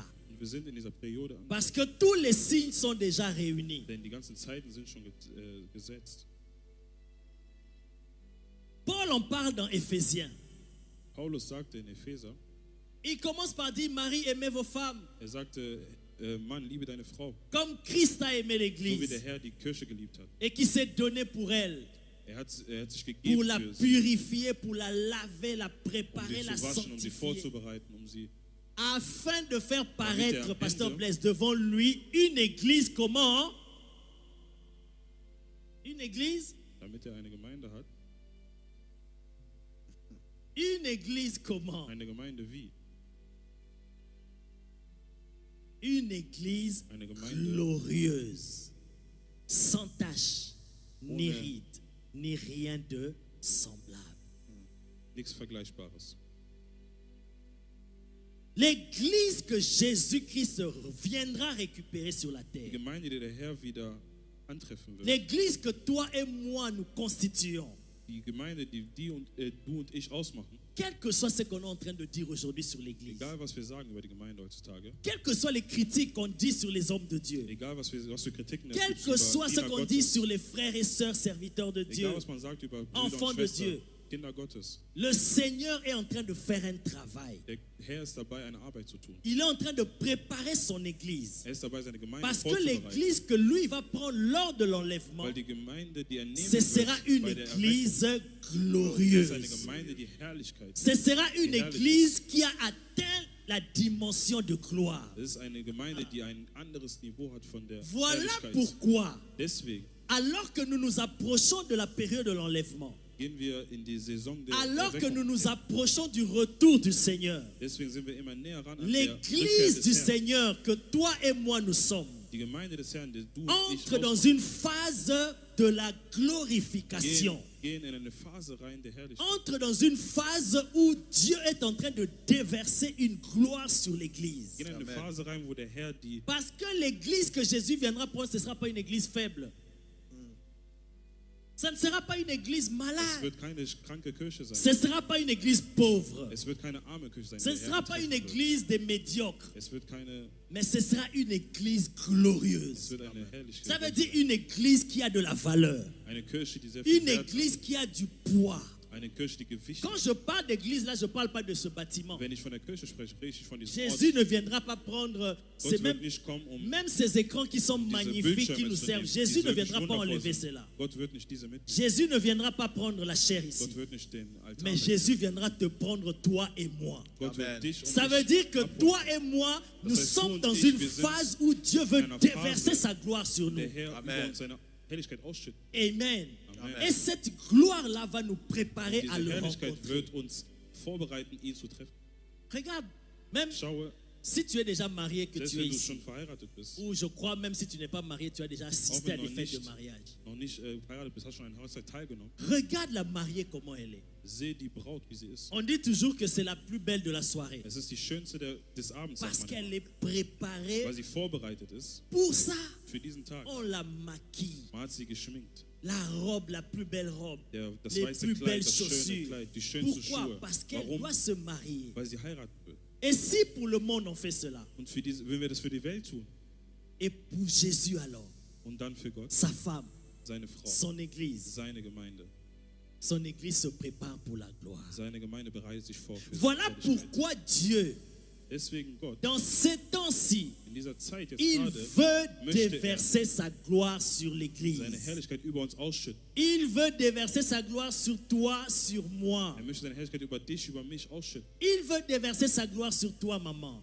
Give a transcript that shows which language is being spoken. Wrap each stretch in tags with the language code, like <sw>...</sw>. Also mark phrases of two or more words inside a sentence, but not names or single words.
<fr>Parce que tous les signes sont déjà réunis. Paul en parle dans Éphésiens. Il commence par dire, Marie, aimez vos femmes.</fr> <de>Mann, liebe deine Frau.</de> <fr>Comme Christ a aimé l'Église.</fr> <de>So wie der Herr die Kirche geliebt hat.</de> <fr>Et qui s'est donné pour elle.</fr> <de>Hat sich gegeben</de> <fr>pour la purifier, pour la laver, la préparer, la sanctifier. Afin de faire paraître, Pasteur Blaise, devant lui, une église comment? Une église?</fr> <de>Damit eine Gemeinde hat.</de> <fr>Une église comment?</fr> <de>Eine Gemeinde wie?</de> <fr>Une église glorieuse, sans tache, ni ride, ni rien de semblable.</fr> <de>Nichts Vergleichbares.</de> <fr>L'église que Jésus-Christ viendra récupérer sur la terre.</fr> <de>Die Gemeinde, die der Herr wieder antreffen wird.</de> <fr>L'église que toi et moi nous constituons.</fr> <de>Die Gemeinde, die du und ich ausmachen.</de> <fr>Quel que soit ce qu'on est en train de dire aujourd'hui sur l'église.</fr> <de>Egal was wir sagen über die Gemeinde heutzutage.</de> <fr>Quelles que soient les critiques qu'on dit sur les hommes de Dieu.</fr> <de>Egal was für Kritiken</de> <fr>quel que soit ce qu'on dit sur les frères et sœurs serviteurs de Dieu.</fr> <de>Egal was man sagt über Brüder</de> <fr>enfants</fr> <de>und</de> <fr>de</fr> <de>Schwestern,</de> <fr>Dieu.</fr> <de>Kinder Gottes.</de> <fr>Le Seigneur est en train de faire un travail.</fr> <de>Der Herr ist dabei, eine Arbeit zu tun.</de> <fr>Il est en train de préparer son église.</fr> <de>Er ist dabei, seine Gemeinde</de> <fr>Parce que</fr> <de>vorzubereiten.</de> <fr>l'église que lui va prendre lors de l'enlèvement,</fr> <de>Weil die Gemeinde, die er nehmen</de> <fr>ce sera</fr> <de>wird,</de> <fr>une</fr> <de>bei der</de> <fr>église</fr> <de>Erweckung,</de> <fr>glorieuse.</fr> <de>seine Gemeinde, die Herrlichkeit.</de> <fr>Ce sera une</fr> <de>Die Herrlichkeit.</de> <fr>église qui a atteint la dimension de gloire.</fr> <de>Das ist eine Gemeinde, die ein anderes Niveau hat von der</de> <fr>Voilà</fr> <de>Herrlichkeit.</de> <fr>pourquoi,</fr> <de>Deswegen</de> <fr>alors que nous nous approchons de la période de l'enlèvement,</fr> <de>gehen wir in die Saison der</de> <fr>alors que</fr> <de>Erweckung.</de> <fr>nous nous approchons du retour du Seigneur,</fr> <de>Deswegen sind wir immer näher ran an der</de> <fr>l'église</fr> <de>Rückkehr</de> <fr>du</fr> <de>des Herrn.</de> <fr>Seigneur que toi et moi nous sommes,</fr> <de>Die Gemeinde des Herrn, die du und ich</de> <fr>entre dans</fr> <de>ausmachen,</de> <fr>une phase de la glorification.</fr> <de>gehen in eine Phase rein der Herrlichkeit.</de> <fr>Entre dans une phase où Dieu est en train de déverser une gloire sur l'église.</fr> <de>Gehen in eine Phase rein, wo der Herr die</de> <fr>Parce que l'église que Jésus viendra prendre, ce ne sera pas une église faible. Ce ne sera pas une église</fr> <de>Es</de> <fr>malade.</fr> <de>wird keine kranke Kirche sein.</de> <fr>Ce ne sera pas une église pauvre.</fr> <de>Es wird keine arme Kirche sein.</de> <fr>Ce ne</fr> <de>die der</de> <fr>sera</fr> <de>Herr</de> <fr>pas une</fr> <de>antreffen wird.</de> <fr>église des médiocres.</fr> <de>Es wird keine,</de> <fr>Mais ce sera une église</fr> <de>es</de> <fr>glorieuse.</fr> <de>wird eine Herrlichkeit.</de> <fr>Ça veut dire une église qui a de la valeur.</fr> <de>Eine Kirche, die sehr viel</de> <fr>Une</fr> <de>Wert hat.</de> <fr>église qui a du poids.</fr> <de>Eine Kirche, die Gewicht</de> <fr>Quand</fr> <de>hat.</de> <fr>je parle d'église, là, je ne parle pas de ce bâtiment.</fr> <de>Wenn ich von der Kirche spreche, spreche ich von diesem</de> <fr>Jésus</fr> <de>Ort.</de> <fr>ne viendra pas prendre</fr> <de>Gott wird nicht kommen,</de> <fr>même ces écrans qui sont</fr> <de>diese</de> <fr>magnifiques, qui</fr> <de>Bildschirme</de> <fr>nous</fr> <de>zu</de> <fr>servent.</fr> <de>nehmen,</de> <fr>Jésus</fr> <de>die</de> <fr>ne</fr> <de>wirklich</de> <fr>viendra pas</fr> <de>wundervoll</de> <fr>enlever</fr> <de>sind.</de> <fr>cela.</fr> <de>Gott wird nicht diese mitnehmen.</de> <fr>Jésus ne viendra pas prendre la chair ici.</fr> <de>Gott wird nicht den Altar</de> <fr>Mais</fr> <de>mitnehmen.</de> <fr>Jésus viendra te prendre toi et moi.</fr> <de>Gott wird</de> <fr>Amen.</fr> <de>dich und</de> <fr>Ça</fr> <de>mich</de> <fr>veut dire que</fr> <de>abholen.</de> <fr>toi et moi, nous</fr> <de>Das heißt, du</de> <fr>sommes</fr> <de>und</de> <fr>dans</fr> <de>ich,</de> <fr>une</fr> <de>wir sind</de> <fr>phase où Dieu veut</fr> <de>in einer</de> <fr>déverser</fr> <de>Phase,</de> <fr>sa gloire sur nous.</fr> <de>Der Herr</de> <fr>Amen.</fr> <de>über uns seine Herrlichkeit ausschüttet.</de> <fr>Amen. Amen. Et cette gloire-là va nous préparer</fr> <de>Diese</de> <fr>à le</fr> <de>Herrlichkeit</de> <fr>rencontrer.</fr> <de>wird uns vorbereiten, ihn zu treffen.</de> <fr>Regarde, même</fr> <de>Schaue,</de> <fr>si tu es déjà marié, que</fr> <de>selbst</de> <fr>tu es</fr> <de>wenn du</de> <fr>ici,</fr> <de>schon verheiratet bist,</de> <fr>ou je crois même si tu n'es pas marié, tu as déjà assisté</fr> <de>Auch</de> <fr>à</fr> <de>wenn</de> <fr>des</fr> <de>noch</de> <fr>fêtes de</fr> <de>nicht.</de> <fr>mariage.</fr> <de>noch nicht verheiratet bist, hast schon an einer Hochzeit teilgenommen.</de> <fr>Regarde la mariée comment elle est.</fr> <de>Seh die Braut, wie sie ist.</de> <fr>On dit toujours que c'est la plus belle de la soirée.</fr> <de>Es ist die schönste des Abends,</de> <fr>Parce</fr> <de>sagt man,</de> <fr>qu'elle est préparée</fr> <de>weil sie vorbereitet ist</de> <fr>pour ça.</fr> <de>für diesen Tag.</de> <fr>On la maquille.</fr> <de>Man hat sie geschminkt.</de> <fr>La robe, la plus belle robe.</fr> <de>Das</de> <fr>Les</fr> <de>weiße</de> <fr>plus</fr> <de>Kleid,</de> <fr>belles</fr> <de>das schöne</de> <fr>chaussures.</fr> <de>Kleid, die schönsten</de> <fr>Pourquoi?</fr> <de>Schuhe.</de> <fr>Parce qu'elle</fr> <de>Warum?</de> <fr>doit se marier.</fr> <de>Weil sie heiraten will.</de> <fr>Et si pour le monde on fait cela,</fr> <de>Und wenn wir das für die Welt tun</de> <fr>et pour Jésus alors,</fr> <de>und dann für Gott,</de> <fr>sa femme,</fr> <de>seine Frau,</de> <fr>son église,</fr> <de>seine Gemeinde</de> <fr>se prépare pour la gloire.</fr> <de>bereitet sich vor für</de> <fr>Voilà</fr> <de>die Herrlichkeit.</de> <fr>pourquoi Dieu dans ces temps-ci, il veut déverser sa gloire sur l'Église. Il veut déverser sa gloire sur toi, sur moi. Il veut déverser sa gloire sur toi, maman.</fr>